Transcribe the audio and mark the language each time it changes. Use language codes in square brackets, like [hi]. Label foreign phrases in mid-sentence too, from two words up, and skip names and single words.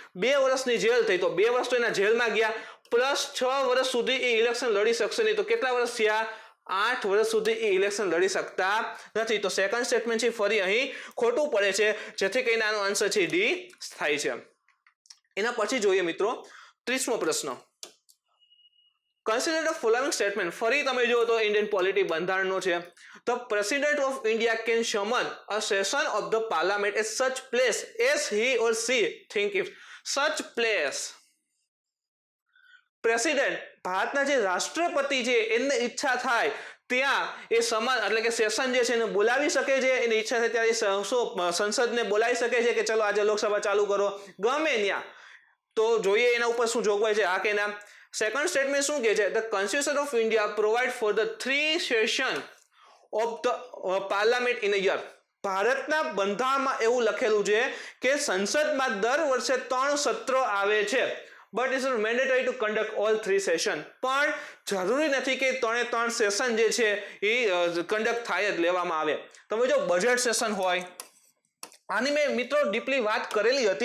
[gu] 2 વર્ષની જેલ થઈ તો 2 વર્ષ તો એના જેલમાં ગયા, પ્લસ 6 વર્ષ સુધી એ ઇલેક્શન લડી શકશે નહીં. તો કેટલા વર્ષ થયા? 8 વર્ષ સુધી એ ઇલેક્શન લડી શકતા નથી. તો [en] second statement [gu] છે ફરી અહીં ખોટું પડે છે, જેથી કરીને આનો આન્સર છે ડી થાય છે. એના પછી જોઈએ મિત્રો 30મો પ્રશ્ન. [en] Consider the following statement. [gu] ફરી તમે જુઓ તો [en] Indian polity [gu] બંધારણનો છે. [en] The President of India can summon a session of the Parliament at such place as he or she think if. Such place. [gu] પ્રેસિડેન્ટ ભારતના જે રાષ્ટ્રપતિ છે એને ઈચ્છા થાય ત્યાં એ સમાન એટલે કે સેશન જે છે એને બોલાવી શકે છે. એની ઈચ્છા થાય ત્યારે સંસદને બોલાવી શકે છે કે ચલો આજે લોકસભા ચાલુ કરો, ગમે ત્યાં. તો જોઈએ એના ઉપર શું જોગવાઈ છે, હા કે ના. [en] second statement [gu] શું કહે છે? [en] The Constitution of India provide for the 3 session of the parliament in a year. [gu] ભારતના બંધારણમાં એવું લખેલું છે કે સંસદમાં દર વર્ષે 3 સત્રો આવે છે. [en] But it's mandatory to conduct all 3 session. [gu] પણ જરૂરી નથી કે 3 સેશન જે છે એ કન્ડક્ટ થાય જ લેવામાં આવે. તમે જો [en] budget session [gu] હોય, આની મેં મિત્રો ડીપલી વાત કરેલી હતી.